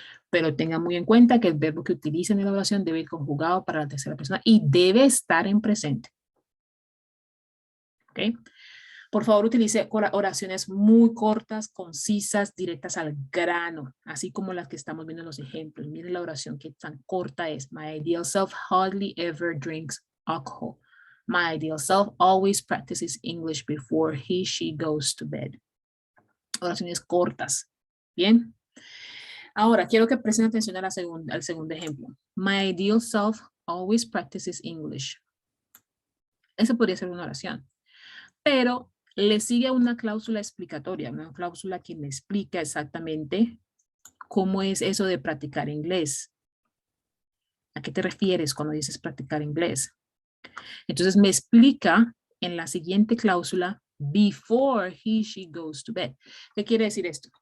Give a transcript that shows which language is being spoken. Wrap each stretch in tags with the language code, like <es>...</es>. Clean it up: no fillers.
<es>Pero tengan muy en cuenta que el verbo que utilicen en la oración debe ir conjugado para la tercera persona y debe estar en presente. ¿Ok? Por favor, utilice oraciones muy cortas, concisas, directas al grano, así como las que estamos viendo en los ejemplos. Miren la oración que tan corta es.</es> <en>My ideal self hardly ever drinks alcohol. My ideal self always practices English before he, she goes to bed.</en> <es>Oraciones cortas. Bien. Ahora, quiero que presten atención a al segundo ejemplo.</es> <en>My ideal self always practices English.</en> <es>Esa podría ser una oración. Pero le sigue una cláusula explicatoria, una cláusula que me explica exactamente cómo es eso de practicar inglés. ¿A qué te refieres cuando dices practicar inglés? Entonces me explica en la siguiente cláusula,</es> <en>before he, she goes to bed.</en> <es>¿Qué quiere decir esto?</es>